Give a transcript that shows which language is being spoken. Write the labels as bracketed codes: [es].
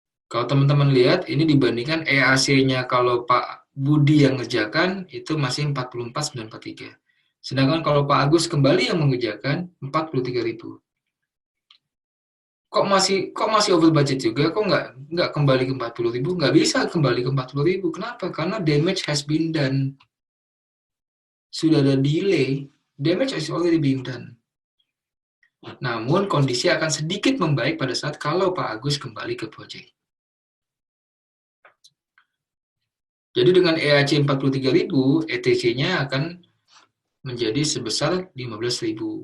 [id] Kalau teman-teman lihat, ini dibandingkan EAC-nya kalau Pak Budi yang ngerjakan, itu masih 44.943. Sedangkan kalau Pak Agus kembali yang mengerjakan, 43.000. Kok masih over budget juga? Kok nggak kembali ke 40.000? Nggak bisa kembali ke 40.000. Kenapa? Karena [en] damage has been done. [id] Sudah ada delay. [en] Damage is already being done. [id] Namun kondisi akan sedikit membaik pada saat kalau Pak Agus kembali ke project. Jadi dengan EAC 43.000, ETC-nya akan menjadi sebesar 15.000.